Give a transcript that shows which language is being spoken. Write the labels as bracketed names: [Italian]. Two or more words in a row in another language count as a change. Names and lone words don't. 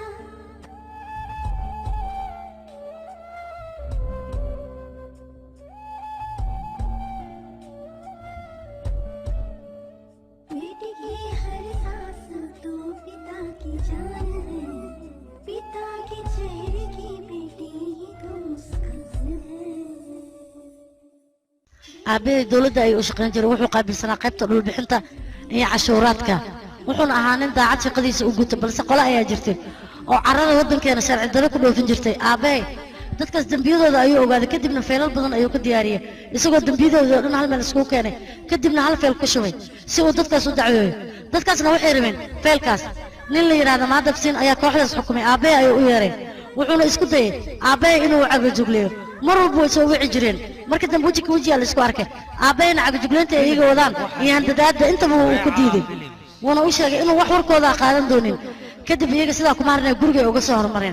[Hindi] बेटे की हर सांस तो पिता की जान है पिता के चेहरे की बेटी तो मुस्कान है [Somali] aabbee dowladda ay u shaqayn jiray wuxuu qaabilsanaa qaybta dhulbixinta iyo cashuuraadka wuxuuna ahaa nin daacad shaqadiisa u guta balse qole ayaa jirtay oo carrada waddankeena sharci darro ku dhoofin jirtay aabbee dadkaas dembiyadooda ayuu ogaaday kadibna feelal badan ayuu ka diyaariyey isagoo dembiyadooda oo dhan hal meel iskugu keenay kadibna hal feel ku shubay si uu dadkaas u dacweeyo dadkaasna waxay rabeen feelkaas nin la yidhaahda maadabsiin ayaa kooxdaas xukumay aabbee ayuu u yeeray wuxuuna isku dayey aabbee inuu cagajugleeyo mar walba way soo wici jireen marka dambe wejiga la isku arkay aabbayna cagajugleynta ay iyaga wadaan iyo handadaadda intaba wuu ku diiday wuuna u sheegay inuu wax warkooda qaadan doonin kadib iyaga sidaa kuma harnay gurigay uga soo hormareen